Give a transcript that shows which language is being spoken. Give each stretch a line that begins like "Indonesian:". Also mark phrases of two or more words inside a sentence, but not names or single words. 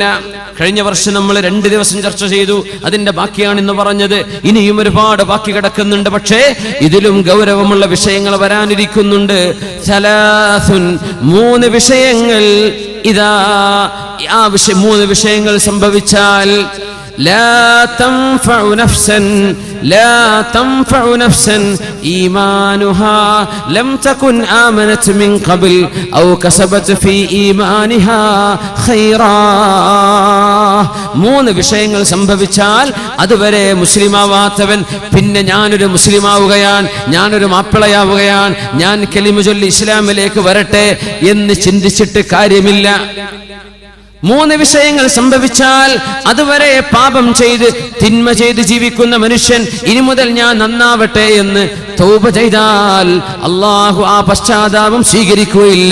Malayalam: കഴിഞ്ഞ വർഷം നമ്മൾ 2 ദിവസം ചർച്ച ചെയ്തു, അതിന്റെ ബാക്കിയാണ് ഇന്ന് പറഞ്ഞത്. ഇനിയും ഒരുപാട് ബാക്കി കിടക്കുന്നുണ്ട്. പക്ഷേ ഇതിലും ഗൗരവമുള്ള വിഷയങ്ങൾ വരാനിരിക്കുന്നുണ്ട്. 3 വിഷയങ്ങൾ. 3 വിഷയങ്ങൾ സംഭവിച്ചാൽ
Arabic: لا تنفع نفسا إيمانها لم تكن آمنت من قبل أو كسبت في إيمانها خيرا.
Malayalam: മൂന്ന് വിഷയങ്ങൾ സംഭവിച്ചാൽ അതുവരെ മുസ്ലിമാവാത്തവൻ പിന്നെ ഞാനൊരു മുസ്ലിമാവുകയാണ്, ഞാനൊരു മാപ്പിളയാവുകയാണ്, ഞാൻ കലിമ ചൊല്ലി ഇസ്ലാമിലേക്ക് വരട്ടെ എന്ന് ചിന്തിച്ചിട്ട് കാര്യമില്ല. മൂന്ന് വിഷയങ്ങൾ സംഭവിച്ചാൽ അതുവരെ പാപം ചെയ്ത് തിന്മ ചെയ്ത് ജീവിക്കുന്ന മനുഷ്യൻ ഇനി മുതൽ ഞാൻ നന്നാവട്ടെ എന്ന് തൗബ ചെയ്താൽ അല്ലാഹു ആ പശ്ചാത്താപം സ്വീകരിക്കുകയില്ല.